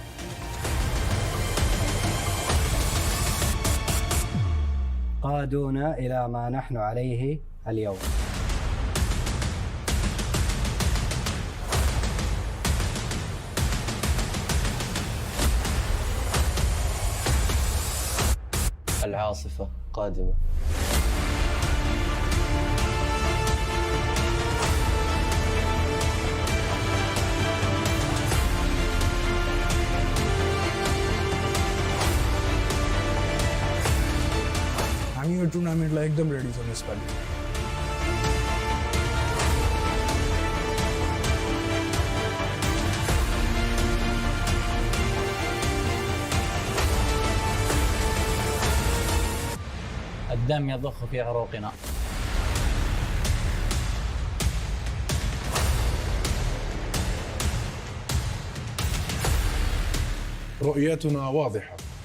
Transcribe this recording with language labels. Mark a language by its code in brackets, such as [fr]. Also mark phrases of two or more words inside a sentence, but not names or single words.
[ar] قادونا إلى ما نحن عليه اليوم. العاصفة قادمة. [ne] हामी यो टुर्नामेन्टलाई एकदम रेडी छौँ यसपालि। [ar] الدم يضخ في عروقنا. رؤيتنا واضحة.